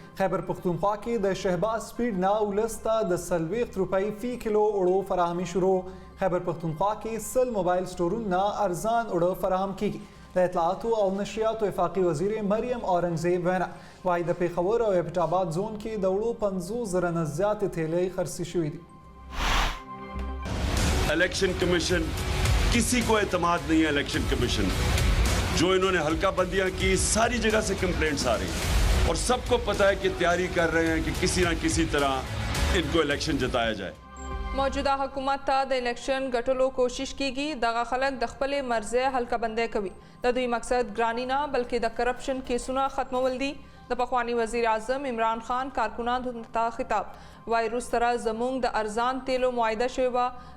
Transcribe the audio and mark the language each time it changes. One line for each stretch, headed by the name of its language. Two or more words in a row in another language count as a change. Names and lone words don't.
Pashto: خیبر پختونخوا کې د شهباز سپیډ نه ولس ته د 40 روپۍ فی کیلو اوړو فراهمي شروع. خیبر پختونخوا کې 100 موبایل سټورونه ارزان اوړه فراهم کیږي. د اطلاعاتو او نشریاتو وفاقي وزیر مریم اورنګزیب وینا وايي د پیښور او ایبټ آباد زون کې د اوړو 50,000 نه زیاتې تیلې خرڅې شوې دي.
Urdu: الیکشن کمیشن کسی کو اعتماد نہیں ہے. الیکشن کمیشن جو انہوں نے حلقہ بندیاں کی ساری جگہ سے کمپلینٹس آ رہی ہیں اور سب کو پتہ ہے کہ تیاری کر رہے ہیں کہ کسی نہ کسی طرح ان کو الیکشن جتایا جائے.
Pashto: موجوده حکومت ته د الیکشن ګټلو کوشش کیږي. دغه خلک د خپلې مرزه حلقه بندي کوي. د دوی مقصد ګرانی نه بلکې د کرپشن کیسونه ختمول دي. د پخوانی وزیر اعظم عمران خان کارکنانو ته خطاب وایي روس سره زموږ د ارزان تیلو معاهده شوې وه.